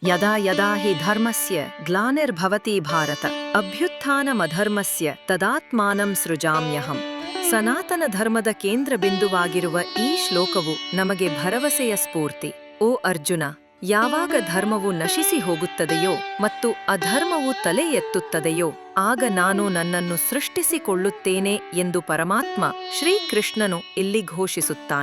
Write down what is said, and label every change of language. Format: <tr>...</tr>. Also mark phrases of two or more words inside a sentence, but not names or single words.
<sa>ಯದಾ ಯದಾ ಹಿ ಧರ್ಮಸ್ಯ ಗ್ಲಾನಿರ್ಭವತಿ ಭಾರತ ಅಭ್ಯುತ್ಥಾನಮಧರ್ಮಸ್ಯ ತದಾತ್ಮಾನಂ ಸೃಜಾಮ್ಯಹಂ.</sa> <kn>ಸನಾತನ ಧರ್ಮದ ಕೇಂದ್ರ ಬಿಂದುವಾಗಿರುವ ಈ ಶ್ಲೋಕವು ನಮಗೆ ಭರವಸೆಯ ಸ್ಫೂರ್ತಿ. ಓ ಅರ್ಜುನ, ಯಾವಾಗ ಧರ್ಮವು ನಶಿಸಿ ಹೋಗುತ್ತದೆಯೋ ಮತ್ತು ಅಧರ್ಮವು ತಲೆ ಎತ್ತುತ್ತದೆಯೋ ಆಗ ನಾನು ನನ್ನನ್ನು ಸೃಷ್ಟಿಸಿಕೊಳ್ಳುತ್ತೇನೆ ಎಂದು ಪರಮಾತ್ಮ ಶ್ರೀಕೃಷ್ಣನು ಇಲ್ಲಿ ಘೋಷಿಸುತ್ತಾನೆ.</kn>